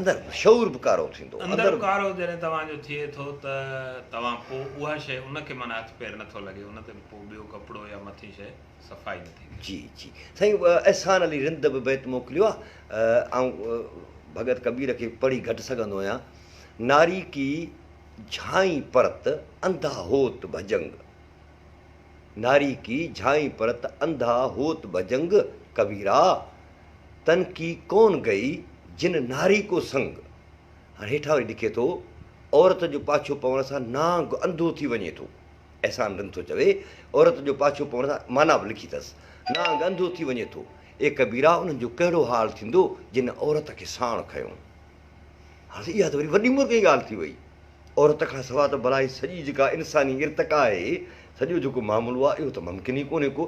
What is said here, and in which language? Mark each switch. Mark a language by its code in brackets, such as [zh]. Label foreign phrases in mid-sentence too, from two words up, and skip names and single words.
[sd] अंदरि शऊर बि कारो थींदो। अंदरि कारो जॾहिं तव्हांजो थिए थो त तव्हां पोइ उहा शइ उनखे माना हथ पेर नथो लॻे, उन ते पोइ ॿियो कपिड़ो या मथी शइ सफ़ाई नथी करे। जी जी। साईं अहसान अली रिंद बि बैत मोकिलियो आहे, ऐं भगत कबीर खे पढ़ी घटि सघंदो आहियां। [hi] नारी की झाई परत अंधा होत भजंग, नारी की झाई परत अंधा होत भजंग, कबीरा तन की कौन गई जिन नारी को संग। [sd] हाणे हेठां वरी लिखे थो, औरत जो पाछो पवण सां नांग अंधो थी वञे थो। अहसान रिंद थो चवे, औरत जो पाछो पवण सां माना बि लिखी अथसि, नांग अंधो थी वञे थो। ए कबीरा उन्हनि जो कहिड़ो हाल थींदो जिन औरत खे साण खयो। हाणे इहा त वरी वॾी मुर्गी ॻाल्हि थी वई। औरत खां सवाइ त भला सॼी जेका इंसानी इर्तिका आहे, सॼो जेको मामलो आहे, इहो त मुमकिन ई कोन्हे को।